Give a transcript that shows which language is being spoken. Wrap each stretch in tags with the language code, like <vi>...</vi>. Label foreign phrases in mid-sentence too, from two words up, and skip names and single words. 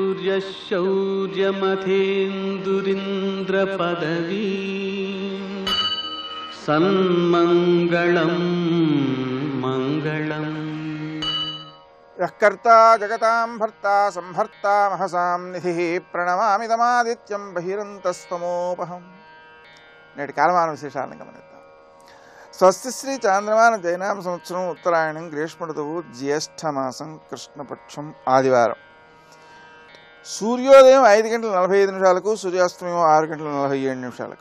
<sa>यशौर्यमथेन्दुरिन्द्रपदवी सन्मङ्गलं मङ्गलम् यःकर्ता जगतां भर्ता संहर्ता महसां निधिः प्रणमामि तमादित्यं बहिरन्तस्तमोपहम्</sa> <te>నేటి కాలమాన విశేషాలను గమనిద్దాం. స్వస్తి శ్రీ చాంద్రమాన జైనామ సంవత్సరం ఉత్తరాయణం గ్రీష్మ ఋతువు జ్యేష్ఠమాసం కృష్ణపక్షం ఆదివారం. సూర్యోదయం 5:45 సూర్యాస్తమయం 6:47.</te>